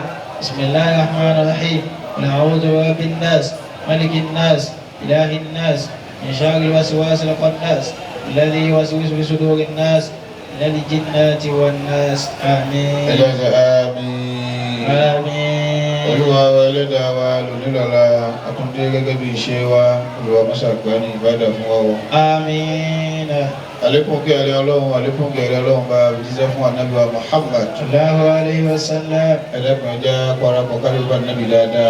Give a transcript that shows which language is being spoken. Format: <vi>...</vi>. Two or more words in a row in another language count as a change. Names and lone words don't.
<ar>بسم الله الرحمن الرحيم. قل أعوذ برب الناس ملك الناس إله الناس من شر الوسواس الخناس الذي يوسوس في صدور الناس من الجنة والناس. آمين. آمين. آمين.</ar> <yo>Olúwa wa Ẹlẹ́dàá wa lónìí lọ́la àtúndé gẹ́gẹ́ bí iṣẹ́ wa Olúwa mọ́sá gbà ní ìbádà fún wa o. Àmín. Àlékún kí ẹ̀rẹ́ Ọlọ́run àlékún kí ẹ̀rẹ́ Ọlọ́run bá jíṣẹ́ fún ànábì wa Muhammad.</yo> <ar>صلى الله عليه وسلم.</ar> <yo>Ẹ̀dẹ́kùn ẹja parapọ̀ kálíbà nábì dáadáa.</yo>